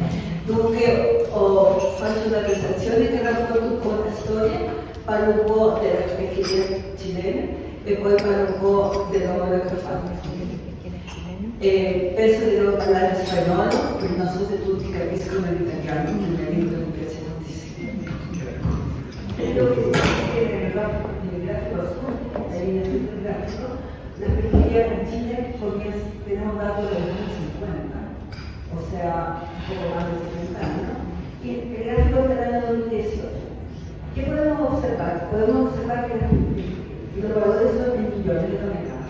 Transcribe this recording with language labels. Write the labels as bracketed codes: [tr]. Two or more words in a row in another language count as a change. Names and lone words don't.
[it] Dunque faccio una presentazione che racconta un po' la storia, parlo un po' della pescheria cilena e poi parlo un po' del lavoro che ho fatto. Penso di non parlare spagnolo, perché non so se tutti capiscono l'italiano, che la lingua mi piace moltissimo. Quello che si vede nel grafico sotto, la linea sul grafico, [es] la pesquería en Chile tenemos datos de los años 50, o sea, un poco más de 70 años, y el gráfico es del año 2018. ¿Qué podemos observar? Podemos observar que los valores son en millones de toneladas.